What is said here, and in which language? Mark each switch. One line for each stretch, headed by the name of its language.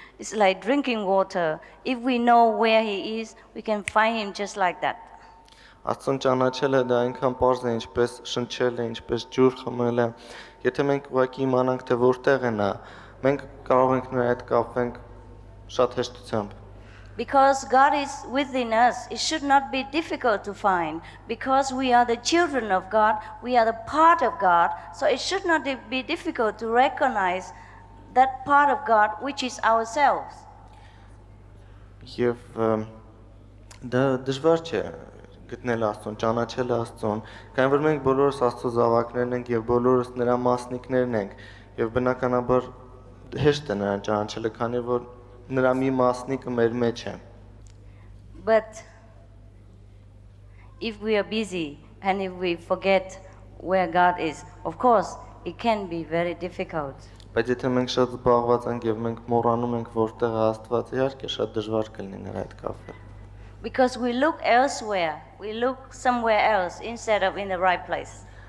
English: It's like drinking water. If we know where He is, we can find Him just like that.
Armenian: Աստծուն ճանաչելը դա այնքան պարզ է, ինչպես շնչելը, ինչպես ջուր խմելը։ Եթե մենք ուղղակի իմանանք, թե որտեղ է նա, մենք կարող ենք նրա հետ կապենք շատ հեշտությամբ։
English: Because God is within us, it should not be difficult to find. Because we are the children of God, we are the part of God, so it should not be difficult to recognize that part of God which is ourselves.
Armenian: Եվ դա դժվար չէ գտնել Աստծուն, ճանաչել Աստծուն, քանի որ մենք բոլորս Աստծո զավակներն ենք եւ բոլորս նրա մասնիկներն ենք, եւ բնականաբար հեշտ է նրան ճանաչելը, քանի որ նրա մի մասնիկը մեր մեջ է։
English: But if we are busy and if we forget where God is, of course, it can be very difficult.
Armenian: Բայց եթե մենք շատ զբաղված ենք եւ մենք մոռանում ենք որտեղ է Աստված, իհարկե շատ դժվար կլինի նրա հետ կապել։
English: Because we look elsewhere, we look somewhere else instead of in the right place.